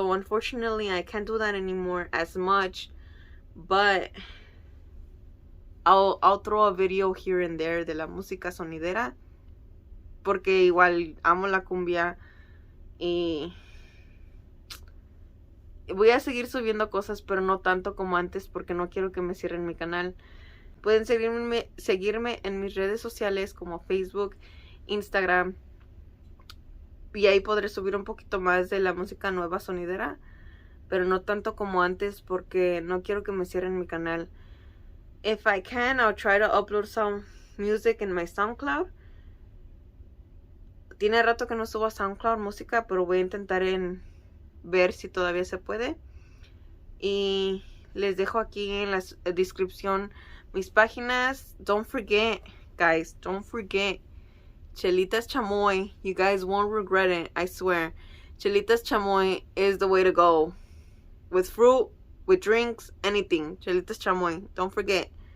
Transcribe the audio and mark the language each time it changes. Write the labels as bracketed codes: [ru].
[en] So unfortunately I can't do that anymore as much, but I'll throw a video here and there [es] de la música sonidera, porque igual amo la cumbia y voy a seguir subiendo cosas, pero no tanto como antes, porque no quiero que me cierren mi canal. Pueden seguirme en mis redes sociales como Facebook, Instagram, y ahí podré subir un poquito más de la música nueva sonidera, pero no tanto como antes, porque no quiero que me cierren mi canal. [en] If I can, I'll try to upload some music in my SoundCloud. [es] Tiene rato que no subo a SoundCloud música, pero voy a intentar en ver si todavía se puede. Y les dejo aquí en la descripción mis páginas. [en] Don't forget, guys, don't forget Chelitas Chamoy. You guys won't regret it, I swear. Chelitas Chamoy is the way to go. With fruit, with drinks, anything. Chelitas Chamoy. Don't forget.